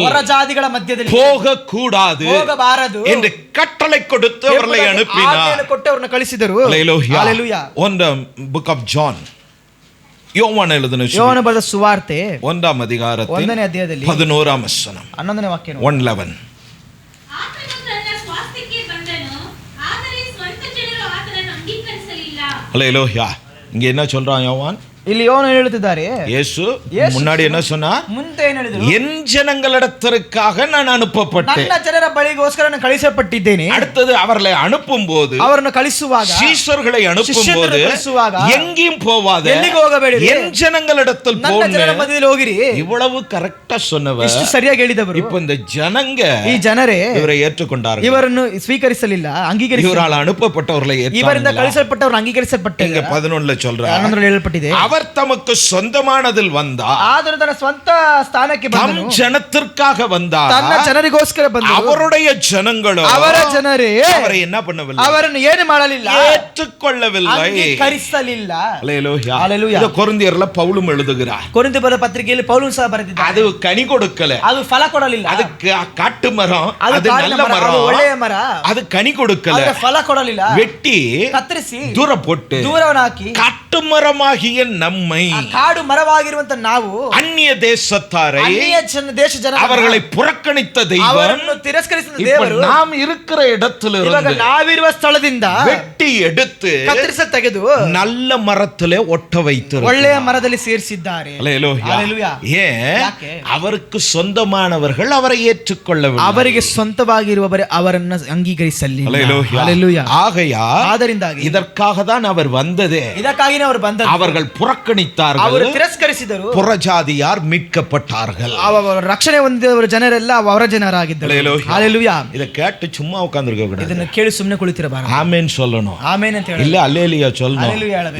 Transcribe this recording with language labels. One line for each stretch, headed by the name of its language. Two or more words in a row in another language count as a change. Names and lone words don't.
Kannada: ಹೊರ ಜಾತಿಗಳ ಮಧ್ಯದಲ್ಲಿ
Tamil: போக கூடாது
Kannada: ಹೋಗಬಾರದು
Tamil: என்று கட்டளை கொடுத்து அவர்களை அனுப்பினார்.
Kannada: ಆಜ್ಞೆ ಕೊಟ್ಟು ಅವರನ್ನು ಕಳಿಸಿದರು.
English: Hallelujah. Hallelujah. On the book of John,
Tamil: யோவான் எழுதின
Kannada: ಯೋಹನ ಬರೆದ ಸುವಾರ್ತೆ
Tamil: 1ாம் அதிகாரத்தில்
Kannada: 1ನೇ ಅಧ್ಯಾಯದಲ್ಲಿ
Tamil: 11ாம் வசனம்,
Kannada: 11ನೇ ವಾಕ್ಯ. 1:11. ಆತನು ತನ್ನ ಸ್ವಾಸ್ಥ್ಯಕ್ಕೆ ಬಂದನು, ಆದರೆ ಸ್ವಂತ ಜನರು ಆತನನ್ನು ಅಂಗೀಕರಿಸಲಿಲ್ಲ.
Tamil: Hallelujah. இங்க என்ன சொல்றான் யோவான்?
Kannada: ಇಲ್ಲಿ ಯೋಹನ ಹೇಳುತ್ತಿದ್ದಾರೆ,
Tamil: இயேசு முன்னாடி என்ன சொன்னார்?
Kannada: ಮುಂದೆ ಏನು ಹೇಳಿದರು?
Tamil: என் ஜனங்களிடத்திற்காக நான் அனுப்பப்பட்டேன்.
Kannada: ನನ್ನ ಜನರ ಬಳಿಗೋಸ್ಕರ ನಾನು ಕಳಿಸಲ್ಪಟ್ಟಿದ್ದೇನೆ.
Tamil: அடுத்தது அவர்களை அனுப்பும் போது,
Kannada: ಅವರನ್ನು ಕಳಿಸುವಾಗ,
Tamil: சீஷர்களை அனுப்பும் போது
Kannada: ಶಿಷ್ಯರನ್ನು ಕಳಿಸುವಾಗ
Tamil: எங்கேயும் போவாதே,
Kannada: ಎಲ್ಲಿಗೆ ಹೋಗಬೇಡಿರಿ,
Tamil: என் ஜனங்களிடத்தில்
Kannada: ನನ್ನ
Tamil: போன்னு
Kannada: ಜನರ ಮಧ್ಯದಲ್ಲಿ ಹೋಗಿರಿ.
Tamil: இவ்வளவு கரெக்டா சொன்னவர்
Kannada: ಇಷ್ಟು ಸರಿಯಾಗಿ ಹೇಳಿದವರು.
Tamil: இப்ப இந்த ஜனங்க
Kannada: ಈ ಜನರೇ
Tamil: இவரை ஏற்றுக்கொண்டார்கள்.
Kannada: ಇವರನ್ನು ಸ್ವೀಕರಿಸಲಿಲ್ಲ, ಅಂಗೀಕರಿಸಲಿಲ್ಲ.
Tamil: இவரால் அனுப்பப்பட்டவர்களை
Kannada: ಇವರಿಂದ
Tamil: ஏற்றார்கள்.
Kannada: ಕಳಿಸಲ್ಪಟ್ಟವರು ಅಂಗೀಕರಿಸಲ್ಪಟ್ಟಿಲ್ಲ.
Tamil: இங்க 11ல சொல்றார்,
Kannada: 11ರಲ್ಲಿ ಹೇಳಲ್ಪಟ್ಟಿದೆ,
Tamil: அவர் தமக்கு சொந்தமானதில் வந்தார்,
Kannada: ಆದರೂ ತನ್ನ ಸ್ವಂತ ಸ್ಥಾನಕ್ಕೆ
Tamil: தம்
Kannada: ಬಂದನು,
Tamil: ஜனத்திற்காக வந்தார்,
Kannada: ತನ್ನ ಜನರಿಗೋಸ್ಕರ ಬಂದನು.
Tamil: அவருடைய ஜனங்களோ
Kannada: ಅವರ ಜನರೇ
Tamil: அவரை என்ன பண்ணவில்லை?
Kannada: ಅವರನ್ನು ಏನು ಮಾಡಲಿಲ್ಲ,
Tamil: ஏற்றுக்கொள்ளவில்லை.
Kannada: ಅಂಗೀಕರಿಸಲಿಲ್ಲ.
Tamil: அல்லேலூயா. அல்லேலூயா. இத கொரிந்தியர்ல பவுலும் எழுதுகிறார்.
Kannada: ಕೊರಿಂಥ ಬರೆದ ಪತ್ರಿಕೆಯಲ್ಲಿ ಪೌಲನು ಸಹ ಬರೆದಿದ್ದಾನೆ.
Tamil: அது கனி கொடுக்கல,
Kannada: ಅದು ಫಲ ಕೊಡಲಿಲ್ಲ.
Tamil: அது காட்டு மரம்,
Kannada: ಅದು
Tamil: அது
Kannada: ಕಾಡಿನ
Tamil: நல்ல
Kannada: ಮರ,
Tamil: மரம்,
Kannada: ಅದು ಒಳ್ಳೆಯ ಮರ,
Tamil: அது கனி கொடுக்கல.
Kannada: ಅದರ ಫಲ ಕೊಡಲಿಲ್ಲ.
Tamil: வெட்டி
Kannada: ಕತ್ತರಿಸಿ
Tamil: தூர போட்டு
Kannada: ದೂರವನ್ನು ಹಾಕಿ
Tamil: காட்டு மரமாகிய நம்மை,
Kannada: ಆ ಕಾಡು ಮರವಾಗಿರುವಂತ ನಾವು
Tamil: அந்நிய தேசத்தாரை,
Kannada: ಅನ್ಯ ದೇಶ ಜನ
Tamil: அவர்களை புறக்கணித்த தெய்வம்,
Kannada: ಅವರನ್ನು ತಿರಸ್ಕರಿಸಿದ
Tamil: இப்ப
Kannada: ದೇವರು
Tamil: நாம் இருக்கிற
Kannada: ಇವಾಗ
Tamil: இடத்திலிருந்து
Kannada: ನಾವಿರುವ ಸ್ಥಳದಿಂದ
Tamil: வெட்டி எடுத்து
Kannada: ಕತ್ತರಿಸ ತೆಗೆದು
Tamil: நல்ல மரத்திலே ஒட்ட வைத்திருக்கிறார்.
Kannada: ಒಳ್ಳೆಯ ಮರದಲ್ಲಿ ಸೇರಿಸಿದ್ದಾರೆ.
Tamil: அல்லேலூயா. அல்லேலூயா. ஏன்?
Kannada: ಯಾಕೆ?
Tamil: அவருக்கு சொந்தமானவர்கள் அவரை ஏற்றுக்கொள்ளவில்லை.
Kannada: ಅವರಿಗೆ ಸ್ವಂತವಾಗಿರುವವರೇ ಅವರನ್ನು ಅಂಗೀಕರಿಸಲಿಲ್ಲ.
Tamil: அல்லேலூயா. அல்லேலೂயா. ஆகையால்
Kannada: ಆದ್ದರಿಂದಾಗಿ
Tamil: இதற்காக தான் அவர் வந்ததே.
Kannada: ಇದಕ್ಕಾಗಿನೇ ಅವರು ಬಂದರು.
Tamil: அவர்கள் புறக்கணித்தார்கள்,
Kannada: ಅವರು ತಿರಸ್ಕರಿಸಿದರು.
Tamil: புறஜாதியார் மீட்கப்பட்டார்கள்.
Kannada: ಅವರ ರಕ್ಷಣೆ ಹೊಂದಿದವರ ಜನರೆಲ್ಲ ಅವರ ಜನರಾಗಿದ್ದರು.
Tamil: அல்லேலூயா. அல்லேಲೂயா. இத கேட்டு சும்மா உட்கார்ந்திருக்க கூடாது.
Kannada: ಇದನ್ನು ಕೇಳಿ ಸುಮ್ಮನೆ ಕುಳಿತಿರಬಾರದು.
Tamil: ஆமென் சொல்லணும்.
Kannada: ಆಮೇನ್ ಅಂತ ಹೇಳಿ
Tamil: இல்ல அல்லேலூயா சொல்லணும்.
Kannada: அல்லேலூயா ಹೇಳಬೇಕು.